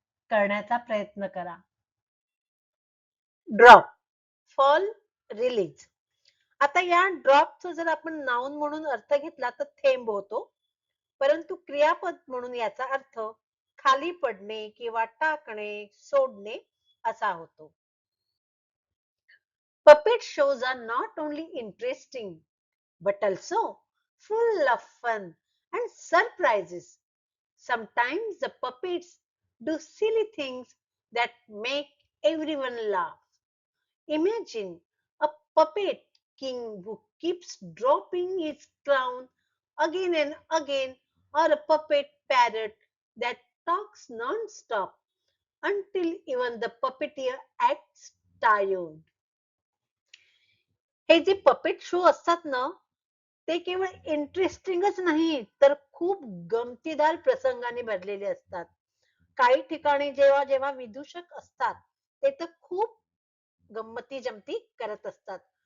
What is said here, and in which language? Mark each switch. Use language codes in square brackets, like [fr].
[mr] करण्याचा प्रयत्न करा. [en] Drop fall release. [mr] आता या ड्रॉपचं जर आपण नाउन म्हणून अर्थ घेतला तर थेंब होतो, परंतु क्रियापद म्हणून याचा अर्थ खाली पडणे किंवा टाकणे, सोडणे असा होतो. [en] Puppet shows are not only interesting but also full of fun and surprises. Sometimes the puppets do silly things that make everyone laugh. Imagine a puppet king who keeps dropping his crown again and again, or a puppet parrot that talks non-stop until even the puppeteer acts tired. [mr] हे जे puppet show असतात ना, ते केवळ इंटरेस्टिंगच नाही, तर खूप गमतीदार प्रसंगाने भरलेले असतात. काही ठिकाणी जेव्हा जेव्हा विदूषक असतात, ते तर खूप गंमती जमती करत असतात.